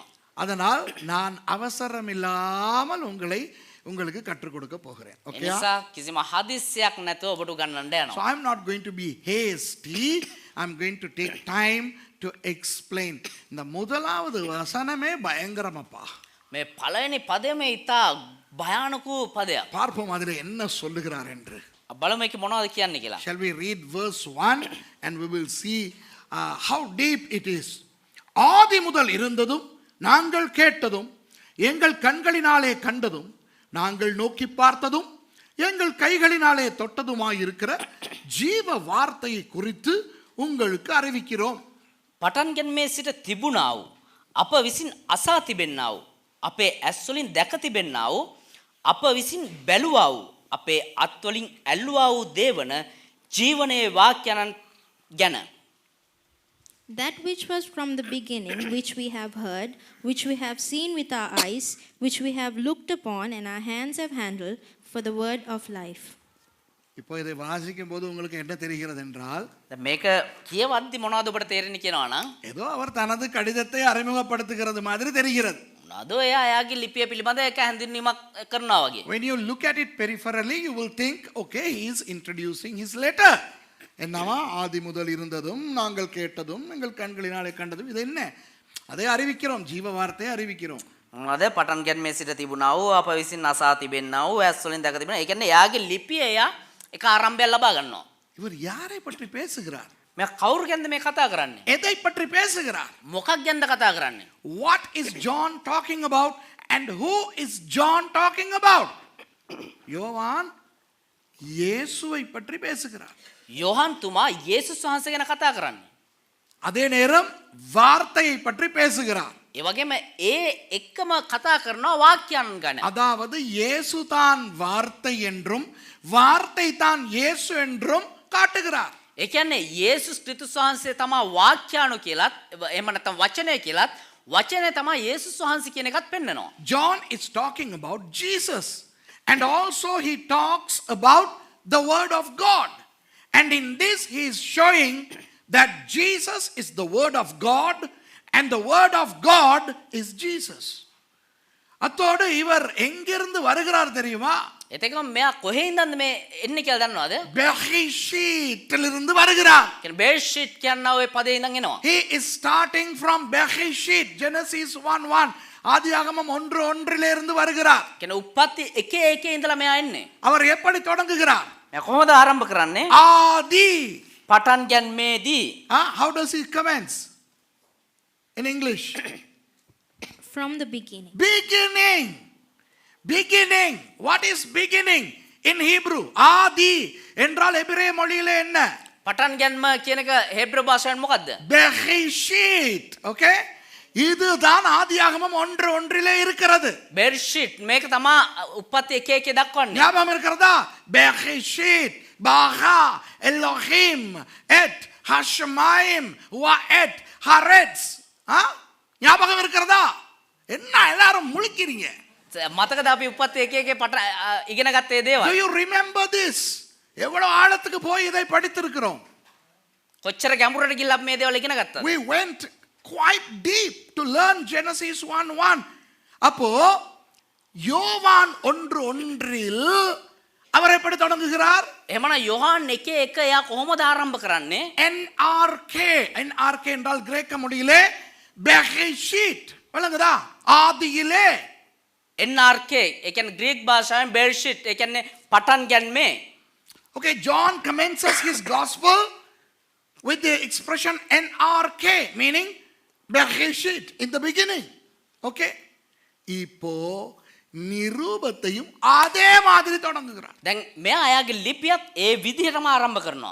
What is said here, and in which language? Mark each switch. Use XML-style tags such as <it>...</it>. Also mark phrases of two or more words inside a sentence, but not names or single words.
<ta>அதனால் நான் அவசரம் இல்லாமல் உங்களுக்கு கற்றுக் கொடுக்க போகிறேன்.</ta> <si>ඒ Okay? නිසා කිසිම හදිස්සියක් නැතුව ඔබට උගන්වන්න So යනවා.</si> <en>I'm not going to be hasty. I'm going to take time to explain.</en> <ta>இந்த முதலாவது வசனமே பயங்கரமப்பா.</ta> <si>මේ පළවෙනි පදයම ඉතා භයානක පදයක්. பார்ப்போம் அதில் என்ன சொல்லுகிறார் என்று. බලමු මේක මොනවද කියන්නේ කියලා.</si> <en>Shall we read verse 1 and we will see how deep it is.</en> <ta>ஆதி முதல் இருந்ததும் நாங்கள் கேட்டதும் எங்கள் கண்களினாலே கண்டதும் நாங்கள் நோக்கி பார்த்ததும் எங்கள் கைகளினாலே தொட்டதுமாயிருக்கிற ஜீவ வார்த்தையை குறித்து உங்களுக்கு அறிவிக்கிறோம்.</ta> <si>පටන් ගැනීමේ සිට තිබුණා වූ අප විසින් අසා තිබෙන්නා වූ අපේ ඇස් වලින් දැක තිබෙන්නා වූ අප විසින් බැලුවා වූ අපේ අත් වලින් ඇල්ලුවා වූ දේවන ජීවනයේ වාක්‍යයන් ගැන</si> <en>That which was from the beginning, which we have heard, which we have seen with our eyes, which we have looked upon, and our hands have handled, for the word of life.</en> <ta>இப்போ இதை வாசிக்கும் போது உங்களுக்கு என்ன தெரிகிறது என்றால்</ta> <si>දැන් මේක කියවද්දි මොනවද ඔබට තේරෙන්නේ කියනවා නම්</si> <ta>ஏதோ அவர் தனது கடிதத்தை அறிமுகப்படுத்துகிறது மாதிரி தெரிகிறது.</ta> <si>මොනවද එයා එයාගේ ලිපිය පිළිබඳ එක හැඳින්වීමක් කරනවා වගේ.</si> <en>When you look at it peripherally, you will think, okay, he is introducing his letter.</en> <ta>என்னவா ஆதி முதல் இருந்ததும் நாங்கள் கேட்டதும் எங்கள் கண்களினாலே கண்டதும் இது என்ன? அதை அறிவிக்கிறோம், ஜீவ வார்த்தையை அறிவிக்கிறோம்.</ta> <si>මොනවද පටන් ගැනීමේ සිට තිබුණා වූ අප විසින් අසා තිබෙන්නා වූ ඇස් වලින් දැක තිබෙනවා. ඒ කියන්නේ එයාගේ ලිපිය එයා එක ආරම්භයක් ලබා ගන්නවා.</si> <ta>இவர் யாரை பற்றி பேசுகிறார்?</ta> <si>මෙයා කවුරු ගැනද මේ කතා කරන්නේ?</si> <ta>எதை பற்றி பேசுகிறார்?</ta> <si>මොකක් ගැනද කතා කරන්නේ?</si> <en>What is John talking about and who is John talking about?</en> <ta>யோவான் இயேசுவை பற்றி பேசுகிறார்.</ta> <si>යොහන් තුමා යේසුස් වහන්සේ ගැන කතා කරන්නේ.</si> <ta>அதே நேரம் வார்த்தையை பற்றி பேசுகிறார்.</ta> <si>ඒ වගේම ඒ එක්කම කතා කරනවා වාක්‍යයන් ගැන.</si> <ta>அதாவது இயேசு தான் வார்த்தை என்றும் வார்த்தை தான் இயேசு என்றும் காட்டுகிறார்.</ta> <si>ඒ කියන්නේ යේසුස් ක්‍රිස්තුස් වහන්සේ තමයි වාක්‍යාණු කියලාත් එහෙම නැත්නම් වචනය කියලාත් වචනේ තමයි යේසුස් වහන්සේ කියන එකත් පෙන්නනවා.</si> <en>John is talking about Jesus and also he talks about the word of God. And in this he is showing that Jesus is the word of God and the word of God is Jesus.</en> <ta>அத்தோடு இவர் எங்கிருந்து வருகிறார் தெரியுமா?</ta> <si>එතකම මෙයා කොහේ ඉඳන්ද මේ එන්නේ කියලා දන්නවද?</si> <ta>பெர்ஷீட்டிலிருந்து வருகிறார்.</ta> <si>කියන්නේ බේෂිට් කියන ඔය පදේ ඉඳන් එනවා.</si> <en>He is starting from Bereshit, Genesis 1:1.</en> <ta>ஆதியாகமம் 1:1 இருந்து வருகிறார்.</ta> <si>කියන්නේ උප්පත්ති 1:1 ඉඳලා මෙයා එන්නේ.</si> <ta>அவர் எப்படி தொடங்குகிறார்?</ta> <si>මෙයා කොහොමද ආරම්භ කරන්නේ?</si> <ta>ஆதி.</ta> <si>පටන් ගැනීමේදී.</si> <en>How does he commence? In English. From the beginning. Beginning. Beginning. What is beginning in Hebrew?</en> <ta>ஆதி என்றால் எபிரேய மொழியிலே என்ன?</ta> <si>පටන් ගැනීම කියන එක හේබ්‍රු භාෂාවෙන් මොකද්ද?</si> <ta>Bereshit. Okay? இதுதான் ஆதியாகமம் 1:1 இருக்கிறது.</ta> <si>බේෂිට් මේක තමයි උප්පත්ති 1:1 දක්වන්නේ.</si> <ta>ஞாபகம் இருக்கிறதா?</ta> <he>Bereshit, Bara, Elohim, Et, Hashemaim, Waet, Haaretz.</he> <ta>ஞாபகம் இருக்கிறதா? என்ன எல்லாரும் முழிக்கிறீங்க?</ta> <si>මතකද අපි උප්පත්ති 1:1 ඉගෙන ගත්තේ දේවල්?</si> <en>Do you remember this?</en> <ta>எவ்வளவு ஆழத்துக்கு போய் இதை படித்திருக்கிறோம்.</ta> <si>කොච්චර ගැඹුරට ගිහිල්ලා අපි මේ දේවල් ඉගෙන ගත්තද?</si> <en>We went quite deep to learn Genesis 1:1.</en> <ta>அப்போ யோவான் 1:1 அவர் எப்படி தொடங்குகிறார்?</ta> <si>එහෙමනම් யோவான் 1:1 එයා කොහොමද ආරම්භ කරන්නේ?</si> <ta>NRK என்றால் கிரேக்க மொழியிலே பெர்ஷீட் விளங்குதா? ஆதியிலே.</ta> <si>NRK ඒ කියන්නේ ග්‍රීක භාෂාවෙන් බෙර්ෂිට් ඒ කියන්නේ පටන් ගැනීම.</si> <en>Okay, John commences his gospel with the expression NRK, meaning Bereshit, in the beginning. Okay?</en> <ta>இப்போ நிரூபத்தையும் அதே மாதிரி தொடங்குகிறார்.</ta> <si>දැන් මෙයා අයාගේ ලිපියත් ඒ විදිහටම ආරම්භ කරනවා.</si>